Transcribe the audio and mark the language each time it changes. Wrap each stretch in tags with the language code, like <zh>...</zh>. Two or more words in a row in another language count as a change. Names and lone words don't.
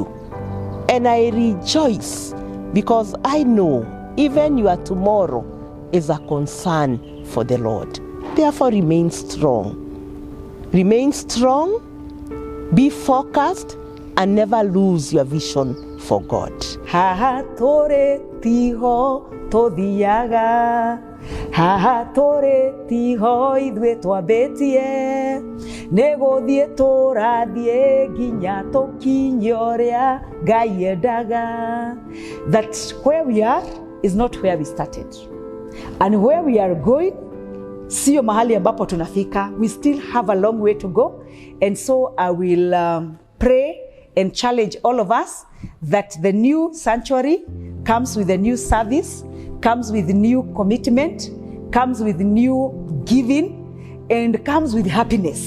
<en>And I rejoice because I know even your tomorrow is a concern for the Lord. Therefore, remain strong. Remain strong, be focused, and never lose your vision for God.</en> <ki>Haha tore tiho tothiaga, haha tore tiho ithue twambitie, niguthie turathie nginya tukinye uria Ngai endaga.</ki> <en>That where we are is not where we started, and where we are going</en> <sw>sio mahali ambapo tunafika.</sw> <en>We still have a long way to go, and so I will pray and challenge all of us that the new sanctuary comes with a new service, comes with new commitment, comes with new giving, and comes with happiness.</en>